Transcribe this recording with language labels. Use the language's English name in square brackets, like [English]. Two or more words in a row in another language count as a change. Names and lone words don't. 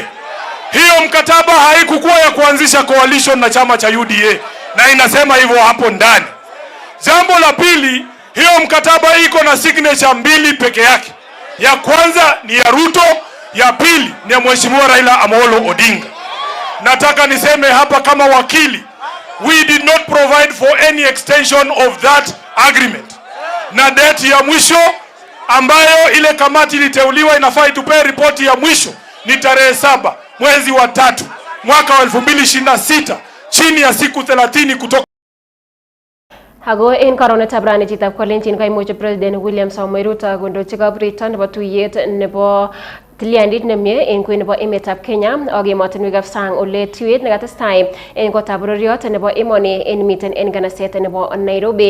[Swahili] Hiyo mkataba haikukuwa ya kuanzisha coalition na chama cha UDA, na inasema hivyo hapo ndani. Jambo la pili, hiyo mkataba iko na signature 2 peke yake. Ya kwanza ni ya Ruto, ya pili ni ya Mheshimiwa Raila Amolo Odinga. Nataka niseme hapa kama wakili, [English] we did not provide for any extension of that agreement. [Swahili] Na date ya mwisho ambayo ile kamati iliteuliwa inafaa itupe ripoti ya mwisho ni tarehe 7 mwezi wa 3 mwaka wa 2026, chini ya siku 30 kutoka [Kalenjin] Hago en korona tabrani chitab kolenjin kai mojo President William Samoei Ruto gondo chikab return nebo tuyet nebo Tiliandit nemye en kwen nebo emetab Kenya ak emotinwekab sang ole tuyet nekatestai en kotab bororiot nebo emoni en miten en nganaset nebo Nairobi.